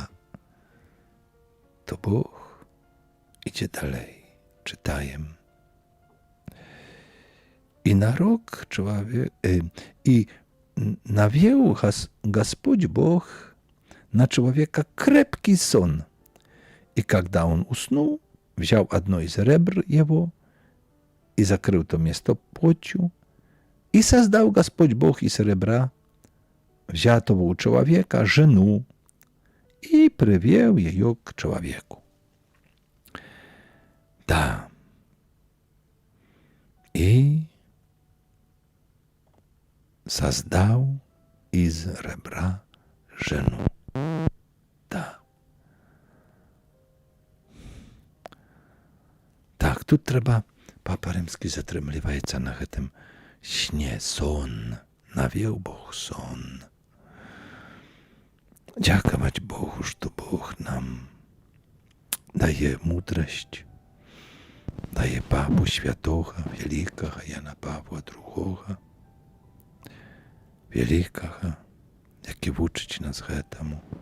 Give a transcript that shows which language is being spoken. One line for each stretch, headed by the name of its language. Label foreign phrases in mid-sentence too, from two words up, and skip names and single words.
Polish: To Bóg idzie dalej, czytajem. I na rok człowiek, i nawieł
Russian: Господь Бог
Polish: na człowieka
Russian: крепкий сон. И когда он уснул, взял одно из ребр его и закрыл то место плотью, и создал Господь Бог из ребра, взятого у человека, жену, и привел ее к человеку. Да. И создал из ребра жену. Да.
Polish: Tak, tu trzeba, Papa Rzymski zatrymliwaється na tym śnie, son, nawieł Bóg son. Dziękować Bogu, że Bóg nam daje mądrość, daje Papu Świętego, wielkiego Jana Pawła II, wielkiego, jaki uczyć nas temu,